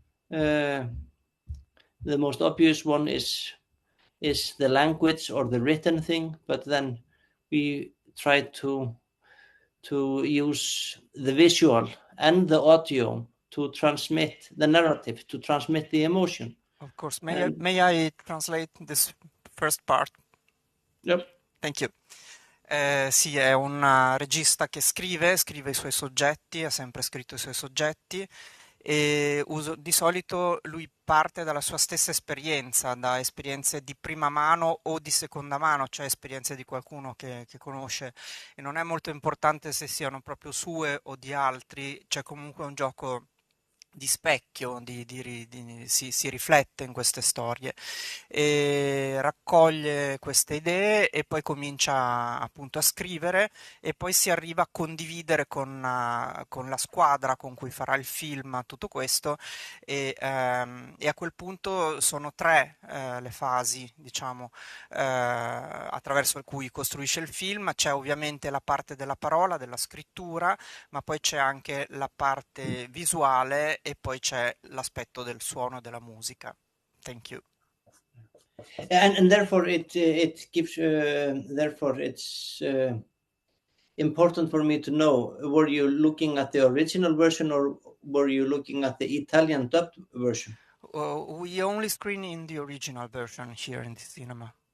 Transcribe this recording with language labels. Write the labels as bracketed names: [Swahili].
[English] The most obvious one is the language or the written thing, but then we try to use the visual and the audio to transmit the narrative, to transmit the emotion. Of course. May I translate this first part? Yep. Thank you. [Italian] Sì, è un regista che scrive i suoi soggetti, ha sempre scritto i suoi soggetti e di solito lui parte dalla sua stessa esperienza, da esperienze di prima mano o di seconda mano, cioè esperienze di qualcuno che conosce, e non è molto importante se siano proprio sue o di altri, c'è comunque un gioco specchio, si riflette in queste storie e raccoglie queste idee e poi comincia appunto a scrivere e poi si arriva a condividere con la squadra con cui farà il film tutto questo e a quel punto sono tre le fasi, diciamo, attraverso cui costruisce il film. C'è ovviamente la parte della parola, della scrittura, ma poi c'è anche la parte visuale e poi c'è l'aspetto del suono e della musica. [English] Thank you. And therefore it gives therefore it's important for me to know, were you looking at the original version or were you looking at the Italian dubbed version? We only screen in the original version here in the cinema.